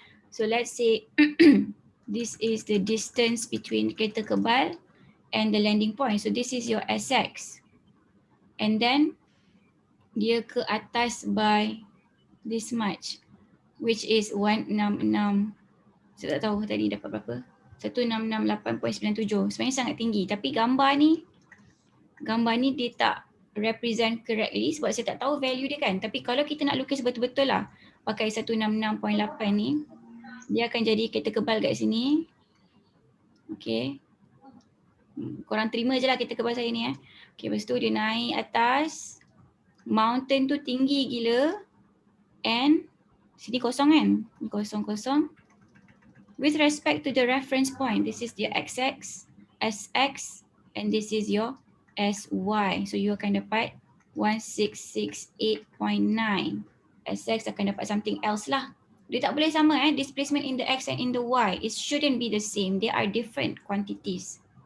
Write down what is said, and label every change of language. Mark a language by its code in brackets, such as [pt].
[en] So let's say this is the distance between [ms] kereta kebal [en] and the landing point. So this is your Sx. And then [ms] dia ke atas [en] by this much, which is 166. [ms] Saya tak tahu tadi dapat berapa. 1668.97. Sebenarnya sangat tinggi. Tapi gambar ni dia tak [en] represent correctly [ms] sebab saya tak tahu value dia kan. Tapi kalau kita nak lukis betul-betul lah pakai 166.8 ni, dia akan jadi kereta kebal kat sini. Okay. Korang terima je lah kereta kebal saya ni Okay, lepas tu dia naik atas. [en] Mountain [ms] tu tinggi gila. And sini kosong kan? Ni kosong. [en] With respect to the reference point, this is your XX, SX, and this is your SY. So you [ms] akan dapat 1668.9. SX akan dapat something else lah. Dia tak boleh sama [en] displacement in the X and in the Y. It shouldn't be the same. They are different quantities.